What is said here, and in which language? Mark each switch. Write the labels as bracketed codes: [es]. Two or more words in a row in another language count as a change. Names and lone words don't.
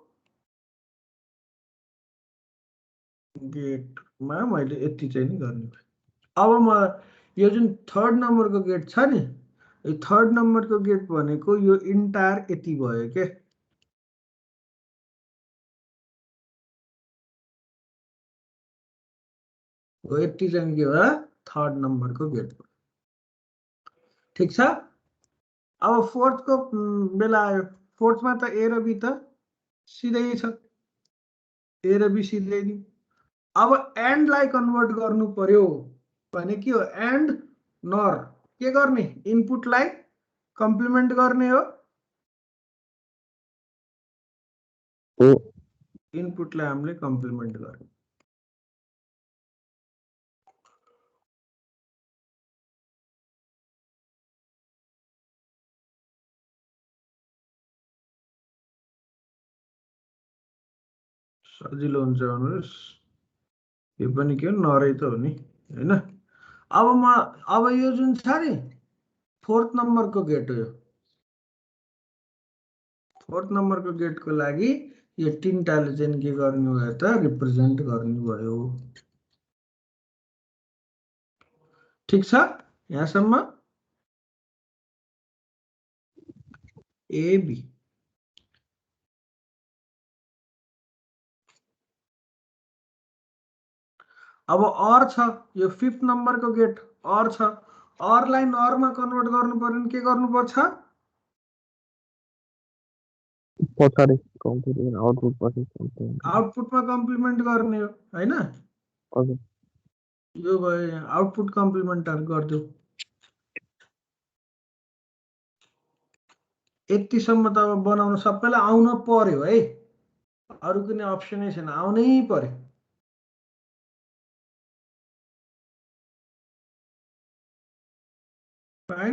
[ne] गेटमा मैले यति चाहिँ नि गर्ने अब म यो जुन [en] third number [ne] को गेट छ नि यो [en] third number [ne] को गेट भनेको यो इन्टायर यति भयो के हो यति चाहिँ के हो [en] third number [ne] को गेट ठीक छ अब फोर्थ को बेला आयो फोर्थ [hi] में तो [ne] ए र बी त सिधै छ ए र बी सिधै नि अब एन्ड लाई कन्भर्ट गर्नु पर्यो भने के हो एन्ड नर के गर्ने इनपुट लाई कम्प्लिमेन्ट गर्ने हो इनपुट लाई हामीले कम्प्लिमेन्ट गर्ने सजिलो हुन्छ भन्नुस् यो पनि के नरै त हो नि हैन अब यो जुन छ नि [en] fourth number [ne] को गेट हो [en] fourth number [ne] को गेट को लागि यो तीनटाले चाहिँ के गर्नु भयो त रिप्रेजेन्ट गर्नु भयो ठीक छ यहाँसम्म ए बी अब और छ यो [en] fifth number [ne] को गेट और छ और लाई नर मा कन्भर्ट गर्नु पर्यो के गर्नु पर्छ पछाडी [en] complement output [ne] पछि कम्प्लिमेन्ट आउटपुट मा कम्प्लिमेन्ट गर्ने हो हैन हजुर यो भयो [en] output complement [ne] गर्दियो यतिसम्म त अब बनाउन सबैलाई आउन पर्यो है अरु कुनै अप्सनै छैन आउनै पर्यो फाइन।